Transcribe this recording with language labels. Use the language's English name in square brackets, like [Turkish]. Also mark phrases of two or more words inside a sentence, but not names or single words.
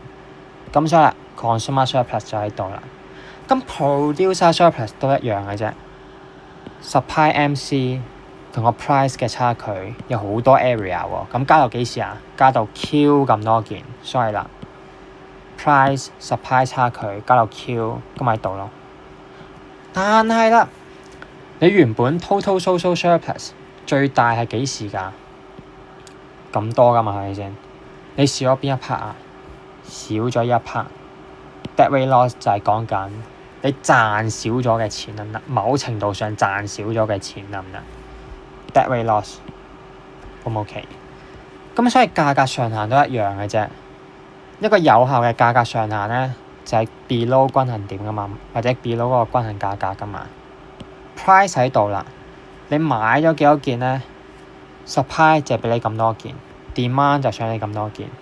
[Cantonese] 咁所以 [English] consumer surplus [Cantonese] 就喺度啦。咁 [English] producer surplus [Cantonese] 都一樣嘅啫。 [English] supply MC [Cantonese] 同個 price 嘅差距有好多 area 喎。咁加到幾時啊？加到 Q 咁多件，所以 [English] price supply [Cantonese] 差距加到 Q 咁喺度咯。但係你原本 [English] total social surplus [Cantonese] 最大係幾時㗎？咁多㗎嘛，係咪先？你少咗邊一 part 啊？少咗一 part。 [English] Deadweight loss [Cantonese] 就係講緊你賺少咗嘅錢，得唔得？某程度上賺少咗嘅錢，得唔得？ [English] Deadweight loss [Cantonese] 好唔 OK？咁所以價格上限都一樣嘅啫。一個有效嘅價格上限咧，就係 below 均衡點噶嘛，或者 below 嗰個均衡價格噶嘛。Price 喺度啦，你買咗幾多件咧 ？Supply 就係俾你咁多件 ，demand 就想你咁多件。